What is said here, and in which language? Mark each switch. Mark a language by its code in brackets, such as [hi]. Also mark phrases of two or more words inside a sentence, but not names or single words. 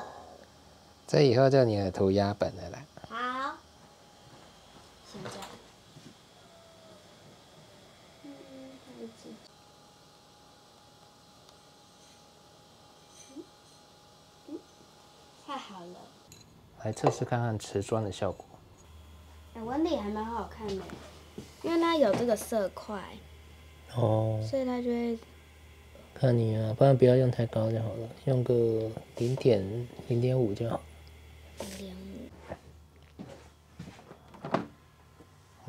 [zh] 這以後就你的塗鴉本了啦。好。現在。太好了。來測試看看瓷磚的效果。紋理還蠻好看的，因為它有這個色塊。哦。所以它就會。看你啊，不然不要用太高就好了，用個0.5就好。0.5。